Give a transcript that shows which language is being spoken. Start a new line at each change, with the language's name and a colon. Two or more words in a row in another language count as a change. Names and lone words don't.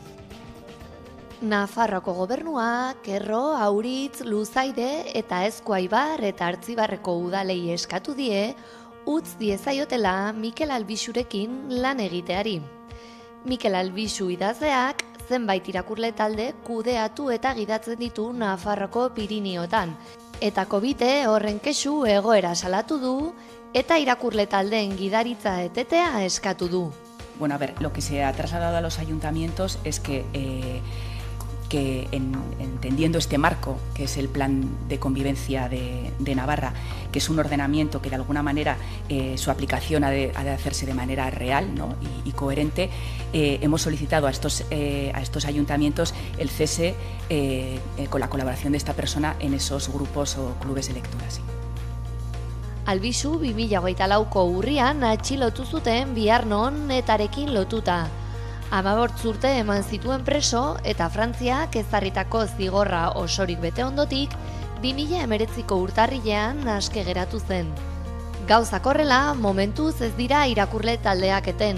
Basque: Nafarroako gobernuak Erro, Auritz, Luzaide eta Ezkoaibar eta Artzibarreko udalei eskatu die utz diezaiotela Mikel Albixurekin lan egiteari. Mikel Albixu idazleak zenbait irakurle talde kudeatu eta gidatzen ditu Nafarroko Pirinioetan. Eta Covite horren kexu egoera salatu du eta irakurle taldeen gidaritza etetea eskatu du.
Spanish: Bueno, a ver, lo que se ha trasladado a los ayuntamientos es que entendiendo este marco, que es el Plan de Convivencia de Navarra, que es un ordenamiento que de alguna manera su aplicación ha de hacerse de manera real, ¿no? y coherente, hemos solicitado a estos ayuntamientos el cese con la colaboración de esta persona en esos grupos o clubes de lectura. Sí.
Basque: Albizu 2024ko urrian atxilotu zuten Biarnon etarekin lotuta. 15 urte eman zituen preso eta Frantziak ezarritako zigorra osorik bete ondotik 2019ko urtarrilean aske geratu zen. Gauzak horrela, momentuz ez dira irakurle taldeak eten.